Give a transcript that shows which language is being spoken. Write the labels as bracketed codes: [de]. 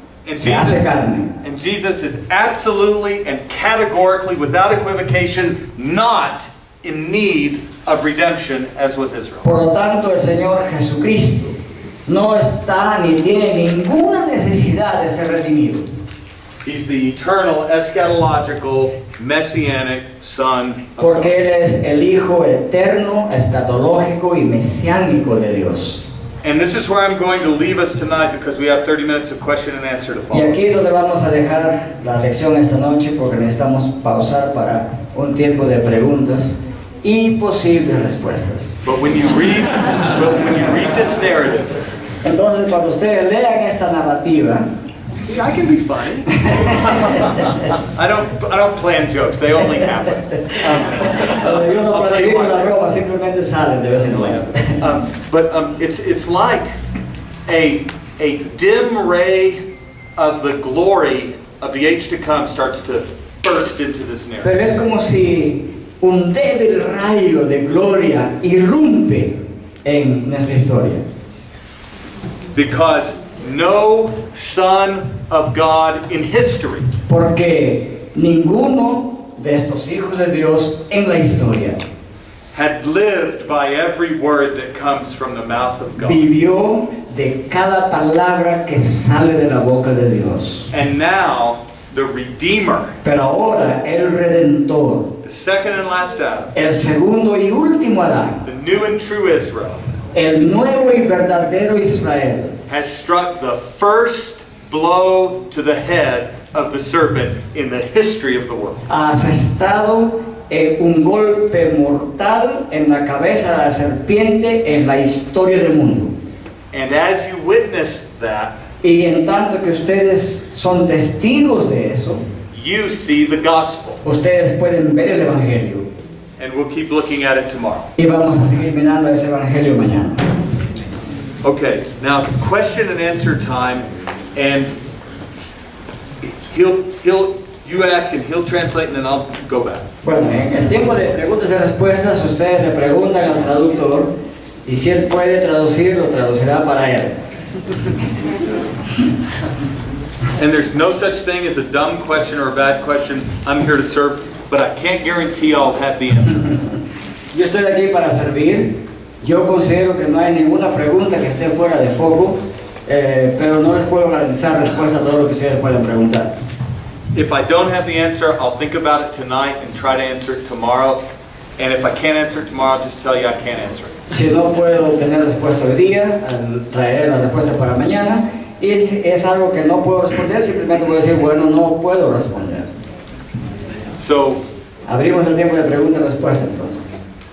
[en] And [es] se hace Jesus, carne. [en] and Jesus is absolutely and categorically, without equivocation, not in need of redemption as was Israel. [es] Por lo tanto, el Señor Jesucristo no está ni tiene ninguna necesidad de ser redimido, [en] He's the eternal, eschatological, messianic son of [es] porque [en] God. [es] Él es el Hijo eterno, escatológico y mesiánico de Dios. [en] And this is where I'm going to leave us tonight because we have 30 minutes of question and answer to [es] Y [en] follow. [es] aquí es donde vamos a dejar la lección esta noche porque necesitamos pausar para un tiempo de preguntas y posibles respuestas. [en] But when you read this narrative, [es] Entonces, cuando ustedes lean esta narrativa, [en] see, I can be funny. I don't plan jokes; they only happen. [es] yo no [en] I'll tell you [es] planifico la [en] why. [es] broma, simplemente salen de vez en cuando. [en] It's like a dim ray of the glory of the age to come starts to burst into this narrative. [es] Pero es como si un débil rayo de gloria irrumpe en nuestra historia. [en] Because no son of God in history [es] Porque ninguno de estos hijos de Dios en la historia [en] had lived by every word that comes from the mouth of God. [es] Vivió de cada palabra que sale de la boca de Dios. [en] And now, the Redeemer, [es] Pero ahora el Redentor, [en] the second and last Adam, [es] el segundo y último Adán, [en] the new and true Israel, [es] el nuevo y verdadero Israel, [en] has struck the first blow to the head of the serpent in the history of the world. [es] ha asestado un golpe mortal en la cabeza de la serpiente en la historia del mundo. [en] And as you witnessed that, [es] Y en tanto que ustedes son testigos de eso, [en] you see the gospel. [es] ustedes pueden ver el Evangelio. [en] And we'll keep looking at it tomorrow. [es] Y vamos a seguir mirando ese Evangelio mañana. [en] Okay, now question and answer time, and you ask and he'll translate, and then I'll go back. [es] Bueno, en el tiempo de preguntas y respuestas, ustedes le preguntan al traductor y si él puede traducir, lo traducirá para él. [en] And there's no such thing as a dumb question or a bad question. I'm here to serve, but I can't guarantee I'll have the answer. [es] Yo estoy aquí para servir. Yo considero que no hay ninguna pregunta que esté fuera de foco, pero no les puedo garantizar respuesta a todo lo que ustedes puedan preguntar. [en] If I don't have the answer, I'll think about it tonight and try to answer it tomorrow. And if I can't answer it tomorrow, I'll just tell you I can't answer it. [es] Si no puedo tener respuesta hoy día, traeré la respuesta para mañana. Y es algo que no puedo responder, simplemente voy a decir, bueno, no puedo responder. [en] So, [es] Abrimos el tiempo de pregunta y respuesta entonces.